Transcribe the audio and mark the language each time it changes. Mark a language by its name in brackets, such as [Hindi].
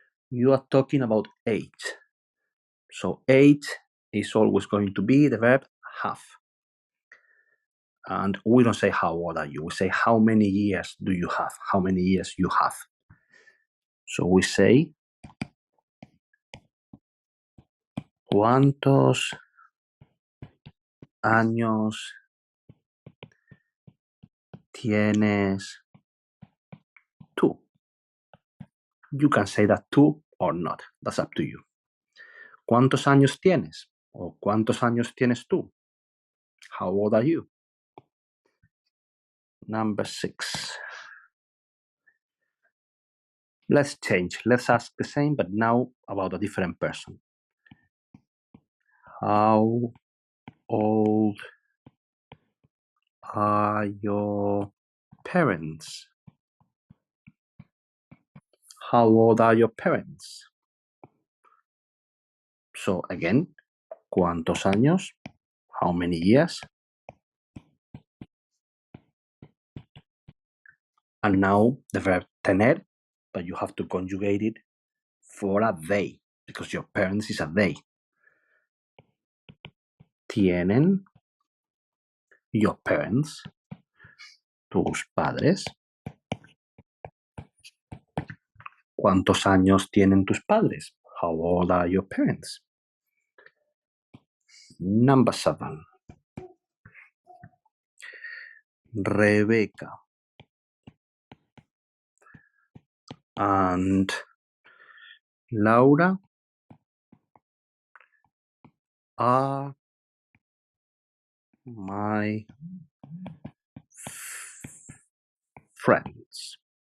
[English] You are talking about age. So age is always going to be the verb have. And we don't say how old are you. We say how many years do you have? How many years you have? So we say [Spanish] ¿cuántos años tienes tú? [English] You can say that too or not. That's up to you. [Spanish] ¿Cuántos años tienes? O ¿cuántos años tienes tú? [English] How old are you? Number 6. Let's change. Let's ask the same, but now about a different person. How old are your parents? How old are your parents? So again, [Spanish] ¿cuántos años? [English] How many years? And now the verb tener, but you have to conjugate it for a they, because your parents is a they. [Spanish] Tienen [English] your parents, [Spanish] tus padres. ¿Cuántos años tienen tus padres? [English] How old are your parents? Number 7. Rebecca and Laura are my friends.